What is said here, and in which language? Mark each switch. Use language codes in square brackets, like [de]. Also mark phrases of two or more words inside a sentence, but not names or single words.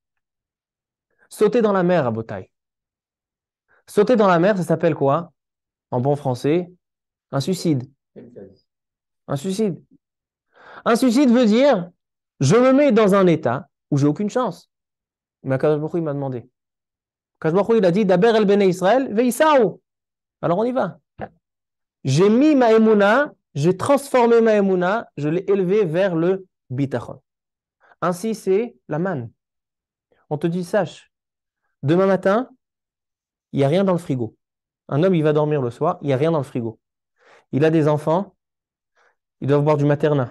[fr] Sauter dans la mer à Botaï. Sauter dans la mer, ça s'appelle quoi? En bon français, un suicide. Un suicide. Un suicide veut dire, je me mets dans un état où j'ai aucune chance. Mais [he] הקדוש ברוך הוא, [fr] il m'a demandé. [he] הקדוש ברוך הוא, [fr] il a dit, [he] דבר אל בני ישראל ויסעו. [fr] Alors on y va. J'ai mis ma émouna, j'ai transformé ma émouna, je l'ai élevé vers le bitachon. Ainsi, c'est la manne. On te dit, sache, demain matin, il n'y a rien dans le frigo. Un homme, il va dormir le soir, il n'y a rien dans le frigo. Il a des enfants, ils doivent boire du maternat.